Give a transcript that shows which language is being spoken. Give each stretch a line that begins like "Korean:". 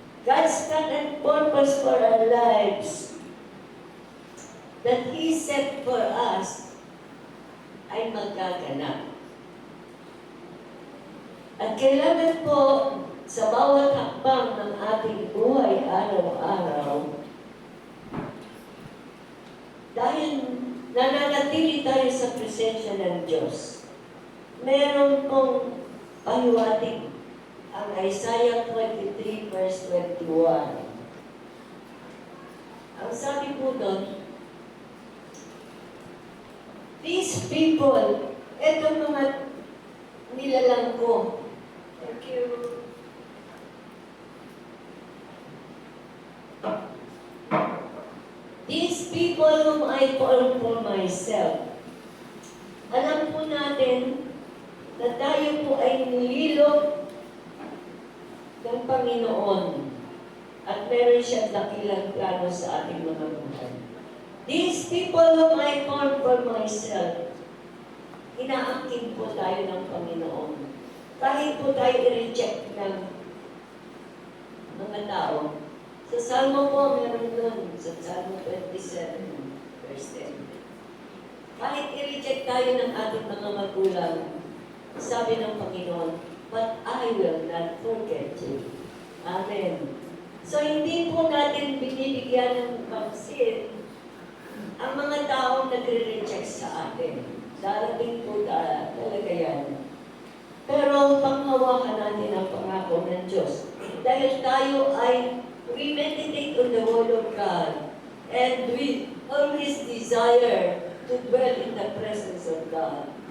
English: God's plan and purpose for our lives that He set for us
Filipino: ay magaganap. At kailangan po sa bawat hakbang ng ating buhay araw-araw, dahil nananatili tayo sa presensya ng Diyos, meron pong pahiwatig ang Isaiah 23 verse 21. Ang sabi po doon,
English: these people,
Filipino: etong mga nilalang ko.
English: Thank you. These people whom I call for myself.
Filipino: Alam po natin na tayo po ay nililog ng Panginoon at meron siyang dakilang plano sa ating mga buhay.
English: These people whom I call for myself,
Filipino: inaangkin po tayo ng Panginoon. Kahit po tayo i-reject ng mga tao. Sa Salmo po, meron doon, sa Salmo 27, verse 10. Kahit i-reject tayo ng ating mga magulang, sabi ng Panginoon,
English: but I will not forget you.
Filipino: Amen. So, hindi po natin binibigyan ng pansin ang mga taong nagre-reject sa atin. Darating po talaga yan. Pero panghawakan natin ang pangako ng Diyos. Dahil tayo ay
English: we meditate on the Word of God and we always desire to dwell in the presence of God.